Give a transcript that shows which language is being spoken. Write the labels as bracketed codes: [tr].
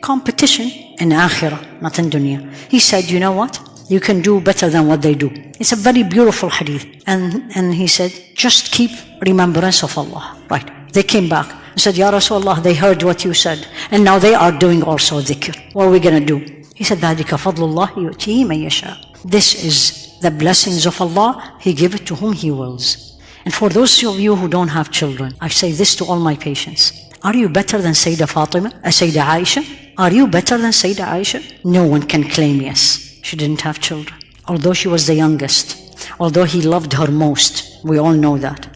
[en] Competition in akhirah, not in dunya. He said, you know what? You can do better than what they do. It's a very beautiful hadith. And He said, just keep remembrance of Allah. Right. They came back and said, Ya Rasulullah, they heard what you said, and now they are doing also dhikr. What are we going to do? He said, [ar] ذَلِكَ فَضْلُ اللَّهِ يُؤْتِيهِ مَن يَشَاءُ. [en] This is the blessings of Allah. He gives it to whom He wills. And for those of you who don't have children, I say this to all my patients. Are you better than Sayyidah Fatima, Sayyidah Aisha? Are you better than Sayyidah Aisha? No one can claim yes. She didn't have children. Although she was the youngest, although He loved her most, we all know that.